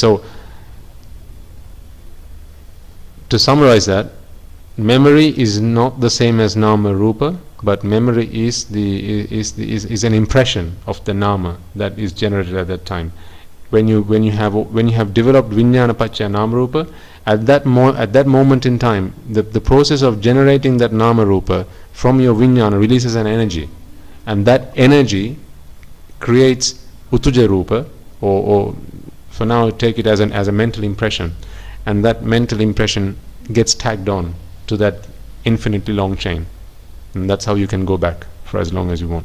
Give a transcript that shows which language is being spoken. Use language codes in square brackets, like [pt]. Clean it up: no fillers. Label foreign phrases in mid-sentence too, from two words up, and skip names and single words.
[en] So to summarize that, memory is not the same as [pi] nama rupa, [en] but memory is an impression of the nama that is generated at that time. When you have developed [pi] vijnana paccaya nama rupa, [en] at that moment in time, the process of generating that [pi] nama rupa [en] from your vijnana releases an energy, and that energy creates [pi] utuja rupa, [en] or for now take it as a mental impression, and that mental impression gets tagged on to that infinitely long chain, and that's how you can go back for as long as you want.